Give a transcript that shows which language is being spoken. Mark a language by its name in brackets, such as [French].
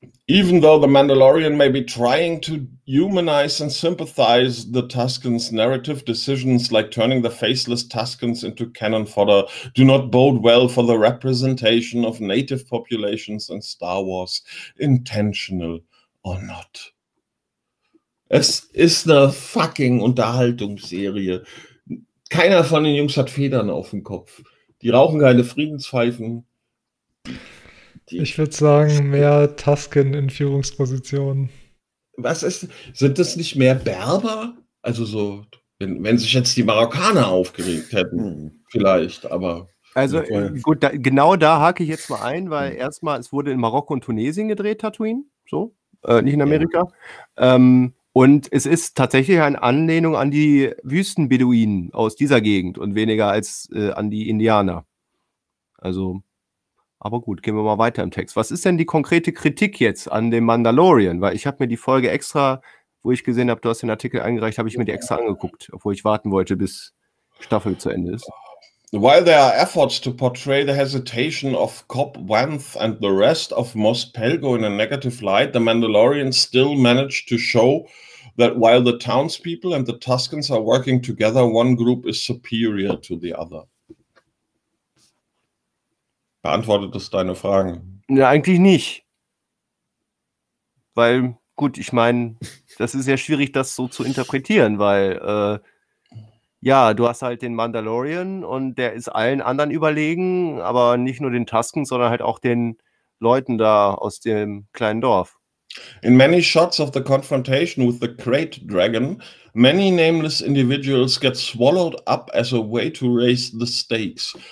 [English] Even though the Mandalorian may be trying to humanize and sympathize the Tuscans' narrative, decisions like turning the faceless Tuscans into cannon fodder do not bode well for the representation of native populations in Star Wars, intentional or not. [German] Es ist eine fucking Unterhaltungsserie. Keiner von den Jungs hat Federn auf dem Kopf. Die rauchen keine Friedenspfeifen. Ich würde sagen, mehr Tusken in Führungspositionen. Was ist, sind das nicht mehr Berber? Also so, wenn sich jetzt die Marokkaner aufgeregt hätten, vielleicht, aber... Also gut, genau da hake ich jetzt mal ein, weil erstmal, es wurde in Marokko und Tunesien gedreht, Tatooine, so, nicht in Amerika. Ja. Und es ist tatsächlich eine Anlehnung an die Wüstenbeduinen aus dieser Gegend und weniger als an die Indianer. Also... Aber gut, gehen wir mal weiter im Text. Was ist denn die konkrete Kritik jetzt an dem Mandalorian? Weil ich habe mir die Folge extra, wo ich gesehen habe, du hast den Artikel eingereicht, habe ich mir die extra angeguckt, obwohl ich warten wollte, bis Staffel zu Ende ist. [English] While there are efforts to portray the hesitation of Cobb Vanth and the rest of Mos Pelgo in a negative light, the Mandalorian still managed to show that while the townspeople and the Tuscans are working together, one group is superior to the other. [German] Beantwortet das deine Fragen? Ja, eigentlich nicht. Weil, gut, ich meine, das ist ja schwierig, das so zu interpretieren, weil, du hast halt den Mandalorian und der ist allen anderen überlegen, aber nicht nur den Tusken, sondern halt auch den Leuten da aus dem kleinen Dorf. [English] In many shots of the confrontation with the great dragon, many nameless individuals get swallowed up as a way to raise the stakes.